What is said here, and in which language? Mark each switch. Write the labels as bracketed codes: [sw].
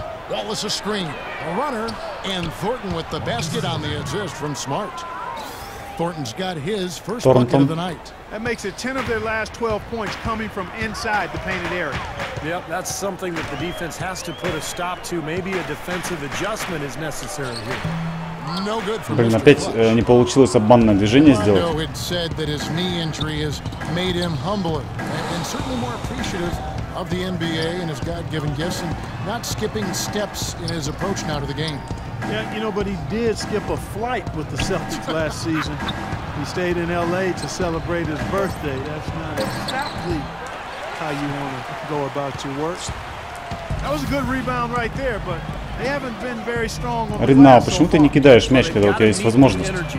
[en] Wallace a screen, a runner, and Thornton with the basket on the assist from Smart. Thornton's got his first bucket of the night. That makes it 10 of their last 12 points coming from inside the painted area. Yep, that's something that the defense has to put a stop to. Maybe a defensive adjustment is necessary here. No good for [ru] Блин, опять не получилось обманное движение сделать. [en] It said that his knee injury has made him humbler and certainly more appreciative of the NBA and his God-given gifts, and not skipping steps in his approach now to the game. Yeah, you know, but he did skip a flight with the Celtics last season. He stayed in LA to celebrate his birthday. That's not exactly how you want to go about your work. That was a good rebound right there, but they haven't been very strong on the [ru] Риднау, почему ты не кидаешь мяч, когда у тебя есть возможность?